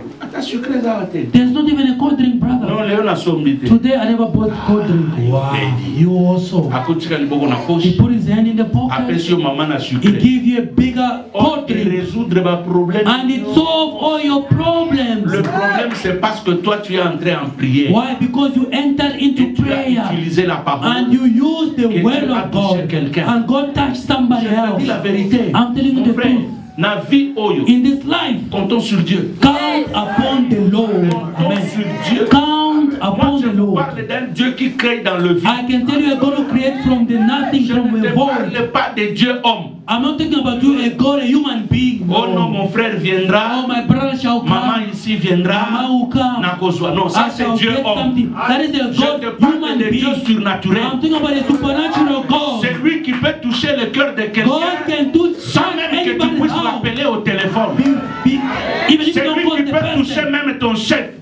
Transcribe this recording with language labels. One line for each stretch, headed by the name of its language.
English: There's not even a cold drink, brother. Today I never bought cold drink. Wow. You also. He put his hand in the pocket. He gave you a bigger cold drink. And it solved all your problems.
French: Le problème c'est parce que toi tu es entré en prière.
English: Why? Because you entered into prayer. And you used the word of God. And God touched somebody else. I'm telling you the truth. In this life,
French: comptons sur Dieu.
English: Count upon the Lord. Amen. Count upon the Lord.
French: Dieu qui crée dans le vide.
English: I can tell you, God will create from the nothing, from the void.
French: Je ne parle pas de Dieu homme.
English: I'm not talking about you, a God, a human being.
French: No. Oh non, mon frère viendra.
English: Oh, my brother shall come.
French: Maman ici viendra.
English: Maman will come.
French: Non, ça c'est Dieu homme.
English: That is a God, human being.
French: Dieu surnaturel.
English: I'm talking about a supernatural God.
French: C'est lui qui peut toucher le cœur de quelqu'un.
English: God can do
French: sans même que tu puisses l'appeler au téléphone. C'est lui qui peut toucher même ton chef.